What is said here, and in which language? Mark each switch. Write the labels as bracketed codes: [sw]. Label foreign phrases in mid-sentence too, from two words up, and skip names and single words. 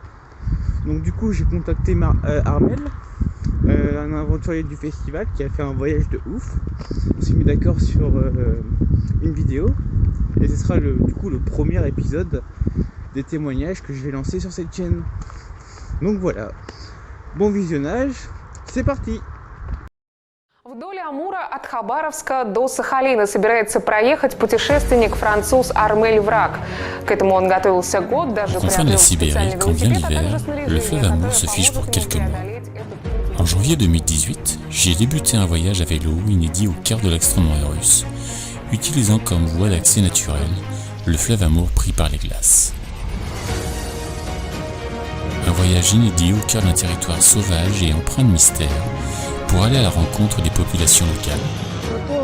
[fr] Donc du coup j'ai contacté Armel, un aventurier du festival qui a fait un voyage de ouf. On s'est mis d'accord sur une vidéo et ce sera du coup le premier épisode des témoignages que je vais lancer sur cette chaîne. Donc voilà, bon visionnage, c'est parti. [ru] Вдоль Амура от Хабаровска до Сахалина собирается проехать путешественник-француз Армель Враг. К этому он готовился год, даже [fr] Enfin de la Sibérie, quand vient l'hiver, le fleuve Amour se fiche pour quelques mois. En janvier 2018, j'ai débuté un voyage à vélo inédit au cœur de l'extrême-orient russe, utilisant comme voie d'accès naturelle le fleuve Amour pris par les glaces. Un voyage inédit au cœur d'un territoire sauvage et empreint de mystère, pour aller à la rencontre des populations locales.